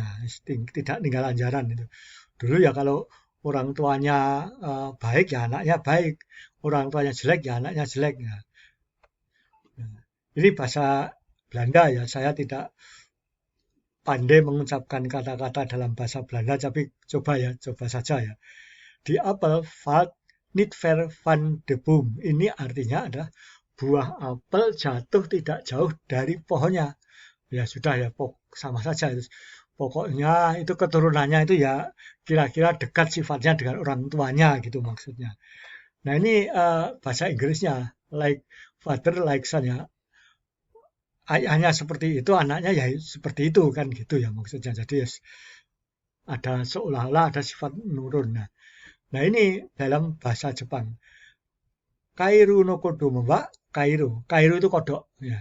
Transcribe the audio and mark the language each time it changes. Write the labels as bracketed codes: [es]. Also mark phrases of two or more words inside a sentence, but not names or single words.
[id] Tidak ninggal lanjaran itu. Dulu ya kalau orang tuanya baik ya anaknya baik. Orang tuanya jelek ya anaknya jelek ya. Ini bahasa Belanda ya, saya tidak pandai mengucapkan kata-kata dalam bahasa Belanda, tapi coba saja ya. [nl] Di apel valt niet ver van de boom. [id] Ini artinya adalah buah apel jatuh tidak jauh dari pohonnya. Ya sudah ya, sama saja. Pokoknya itu keturunannya itu ya kira-kira dekat sifatnya dengan orang tuanya gitu maksudnya. Nah ini bahasa Inggrisnya [en] like father like son [id] ya. Ayahnya seperti itu, anaknya ya seperti itu kan gitu ya maksudnya. Jadi ada seolah-olah ada sifat menurun. Nah ini dalam bahasa Jepang. [ja] 蛙の子は蛙. [id] Kairu itu kodok ya.